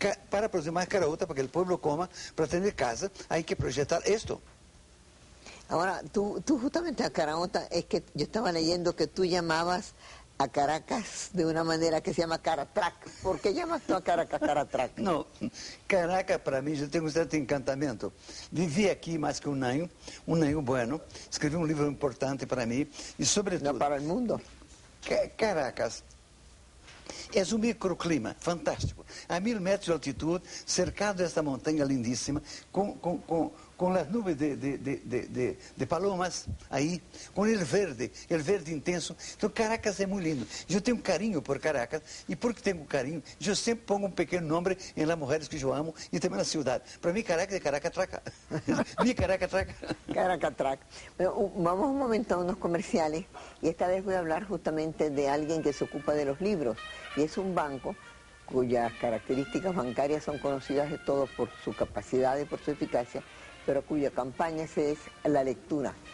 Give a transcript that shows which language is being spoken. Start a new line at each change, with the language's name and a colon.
Portuguese: Para produzir mais caraota, para que o povo coma, para ter casa, há que projetar isto.
Spanish: Ahora, tú justamente a caraota, es que yo estaba leyendo que tú llamabas a Caracas de una manera que se llama Caratrac. ¿Por qué llamas tú a Caracas Caratrac?
Portuguese: Não, Caracas para mim já tem um certo encantamento. Vivi aqui mais que um ano bueno, escrevi um livro importante para mim e sobretudo...
Spanish: No, para el mundo.
Portuguese: Caracas é um microclima fantástico. A 1000 metros de altitude, cercado desta montanha lindíssima, com as nuvens de palomas aí, com o verde intenso. Então Caracas é muito lindo. Eu tenho um carinho por Caracas, e porque tenho um carinho, eu sempre pongo um pequeno nome em las mulheres que eu amo e também na cidade. Para mim, Caracas é Caracatraca.
Spanish: Mi Caracatraca. Caracatraca. Vamos un momento a unos comerciales, y esta vez voy a hablar justamente de alguien que se ocupa de los libros, y es un banco cuyas características bancarias son conocidas de todos por su capacidad y por su eficacia, pero cuya campaña es la lectura.